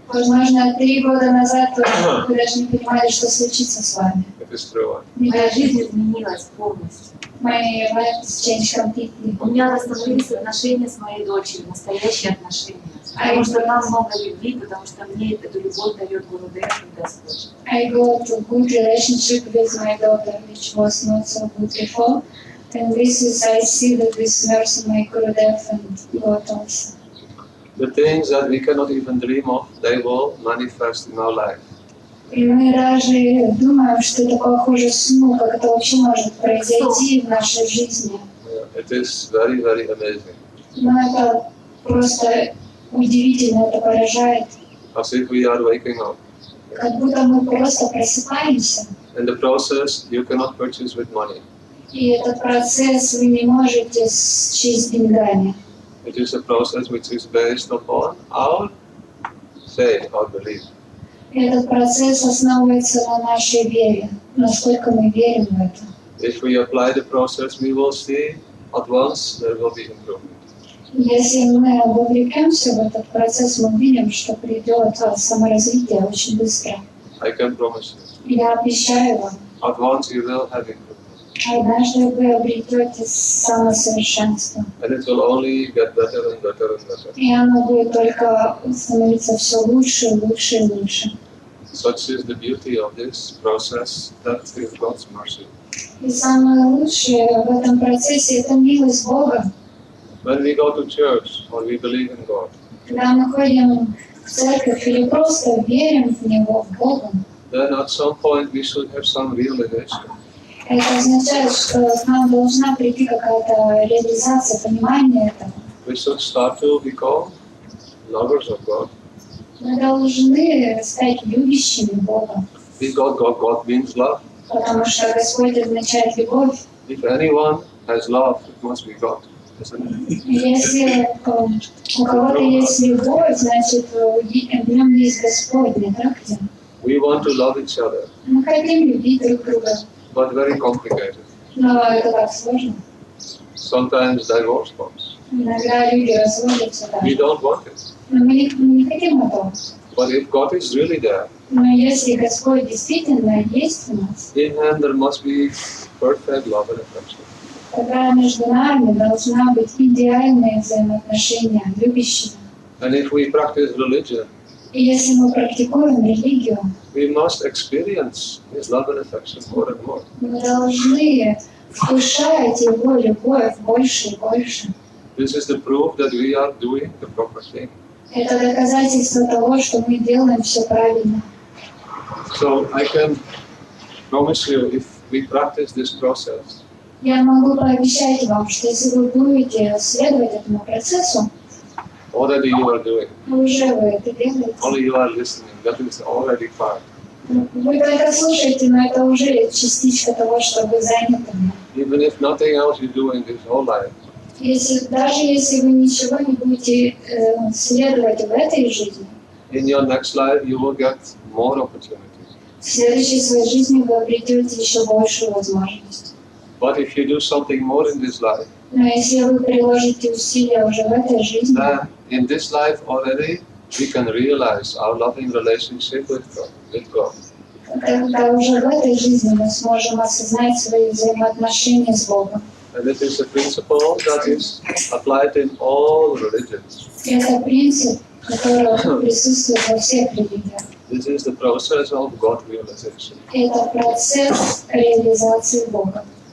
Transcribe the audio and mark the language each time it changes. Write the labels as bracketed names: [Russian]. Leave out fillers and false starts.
[Russian] Возможно, 3 года назад вы даже не понимали, что случится с вами. [English] It is true. [Russian] Моя жизнь изменилась полностью. [English] My life has changed completely. [Russian] У меня восстановились отношения с моей дочерью, настоящие отношения. Потому что там много любви, потому что мне эту любовь дает Гурудев и Господь. [English] I got a good relationship with my daughter, which was not so good before. And this is, I see that this mercy my Gurudev and God also. The things that we cannot even dream of, they will manifest in our life. [Russian] И мы даже думаем, что это похоже сну, как это вообще может произойти в нашей жизни. [English] It is very, very amazing. [Russian] Но это просто удивительно это поражает. [English] As if we are waking up. [Russian] Как будто мы просто просыпаемся. [English] And the process you cannot purchase with money. [Russian] И этот процесс вы не можете счесть деньгами. [English] It is a process which is based upon our faith, our belief. [Russian] Этот процесс основывается на нашей вере, насколько мы верим в это. [English] If we apply the process, we will see at once there will be improvement. [Russian] Если мы вовлекемся в этот процесс, мы видим, что придет саморазвитие очень быстро. [English] I can promise you. [Russian] Я обещаю вам, [English] At once you will have improvement. [Russian] однажды вы обретете самосовершенство. [English] And it will only get better and better and better. [Russian] И оно будет только становиться все лучше, лучше и лучше. [English] Such is the beauty of this process, that is God's mercy. [Russian] И самое лучшее в этом процессе – это милость Бога. [English] When we go to church or we believe in God, [Russian] Когда мы ходим в церковь или просто верим в Него, в Бога, [English] then at some point we should have some realization. [Russian] это означает, что к нам должна прийти какая-то реализация, понимание этого. [English] We should start to become lovers of God. [Russian] Мы должны стать любящими Бога, [English] Because God means love. [Russian] потому что Господь означает любовь. [English] If anyone has love, it must be God, isn't it? [Russian] Если у кого-то есть любовь, значит в нем есть Господь, не так ли? [English] We want to love each other, [Russian] Мы хотим любить друг друга, [English] but very complicated. [Russian] но это так сложно. [English] Sometimes divorce comes. [Russian] Иногда люди разводятся, да. [English] We don't want it. [Russian] Но мы не хотим этого. [English] But if God is really there, [Russian] Но если Господь действительно есть у нас, [English] in Him there must be perfect love and affection. [Russian] тогда между нами должна быть идеальные взаимоотношения, любящие. [English] And if we practice religion, [Russian] И если мы практикуем религию, [English] we must experience His love and affection more and more. [Russian] мы должны вкушать Его любовь больше и больше. [English] This is the proof that we are doing the proper thing. [Russian] Это доказательство того, что мы делаем все правильно. [English] So I can promise you, if we practice this process, [Russian] Я могу пообещать вам, что если вы будете следовать этому процессу, [English] already you are doing. [Russian] уже вы это делаете. [English] Only you are listening. That is already part. [Russian] Вы только слушаете, но это уже частичка того, что вы заняты. [English] Even if nothing else you do in this whole life, [Russian] Даже если вы ничего не будете следовать в этой жизни, [English] in your next life you will get more opportunities. [Russian] в следующей своей жизни вы обретете еще большую возможность. [English] But if you do something more in this life, [Russian] Но если вы приложите усилия уже в этой жизни, [English] then in this life already we can realize our loving relationship with God. [Russian] тогда уже в этой жизни мы сможем осознать свои взаимоотношения с Богом. [English] And it is a principle that is applied in all religions. [Russian] Это принцип, который присутствует во всех религиях. [English] This is the process of God realization. [Russian] Это процесс реализации Бога.